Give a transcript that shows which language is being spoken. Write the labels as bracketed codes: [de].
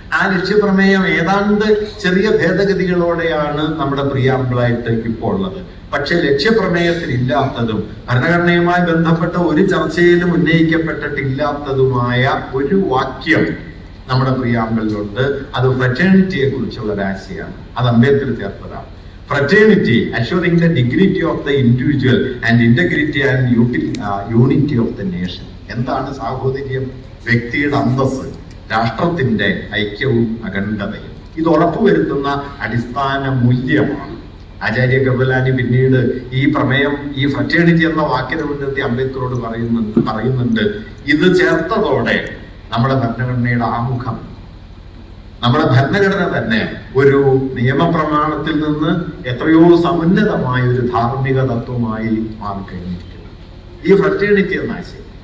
[ml] ആ ലക്ഷ്യപ്രമേയം ഏതാണ്ട് ചെറിയ ഭേദഗതികളോടെയാണ് നമ്മുടെ പ്രിയാമ്പിളായിട്ട് ഇപ്പോൾ ഉള്ളത്. പക്ഷെ ലക്ഷ്യപ്രമേയത്തിൽ ഇല്ലാത്തതും ഭരണഘടനയുമായി ബന്ധപ്പെട്ട ഒരു ചർച്ചയിലും ഉന്നയിക്കപ്പെട്ടിട്ടില്ലാത്തതുമായ ഒരു വാക്യം നമ്മുടെ പ്രിയാമ്പിളിലുണ്ട്. അത് ഫ്രറ്റേണിറ്റിയെ കുറിച്ചുള്ള ഒരു ആശയമാണ്. അത് Ambedkar ചേർത്തതാണ്. [en] Fraternity, assuring the dignity of the individual and integrity and unity of the nation. [ml] എന്താണ് സാഹോദര്യം? വ്യക്തിയുടെ അന്തസ്സ്, രാഷ്ട്രത്തിന്റെ ഐക്യവും അഖണ്ഡതയും ഇത് ഉറപ്പുവരുത്തുന്ന അടിസ്ഥാന മൂല്യമാണ്. ആചാര്യ കൃപലാനി പിന്നീട് ഈ പ്രമേയം, ഈ ഫ്രറ്റേണിറ്റി എന്ന വാക്കിനെ മുൻനിർത്തി അംബേദ്കറോട് പറയുന്നുണ്ട് ഇത് ചേർത്തതോടെ നമ്മുടെ ഭരണഘടനയുടെ ആമുഖം, നമ്മുടെ ഭരണഘടന തന്നെ ഒരു നിയമപ്രമാണത്തിൽ നിന്ന് എത്രയോ സമുന്നതമായ ഒരു ധാർമ്മിക തത്വമായി മാറിക്കഴിഞ്ഞിരിക്കുന്നു ഈ ഫ്രറ്റേണിറ്റി എന്ന ആശയം.